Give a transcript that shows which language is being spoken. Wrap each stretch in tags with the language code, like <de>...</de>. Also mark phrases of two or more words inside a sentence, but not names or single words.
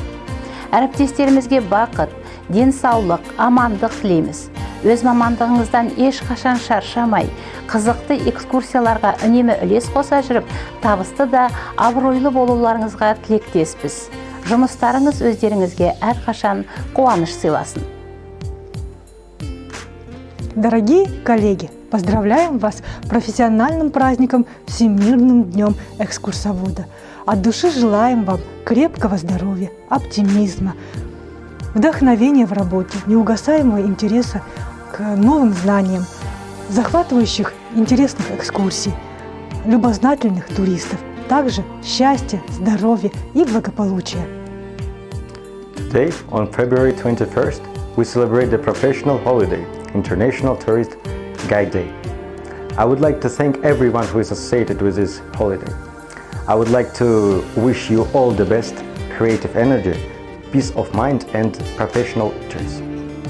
<kk>Әріптестерімізге бақыт, денсаулық, амандық тілейміз. Өз мамандығыңыздан ешқашан шаршамай, қызықты экскурсияларға үнемі үлес қоса жүріп, табысты да абыройлы болуларыңызға тілектеспіз. Жұмыстарыңыз өздеріңізге әрқашан қуаныш сыйласын.</kk> <ru>Дорогие коллеги, поздравляем вас с профессиональным праздником Всемирным днем экскурсовода. От души желаем вам крепкого здоровья, оптимизма, вдохновения в работе, неугасаемого интереса к новым знаниям, захватывающих интересных экскурсий, любознательных туристов, также счастья, здоровья и благополучия.</ru> <en>Today, on February 21st, we celebrate the professional holiday, International Tourist Guide Day. I would like to thank everyone who is associated with this holiday. I would like to wish you all the best, creative energy, peace of mind and professional choice.</en>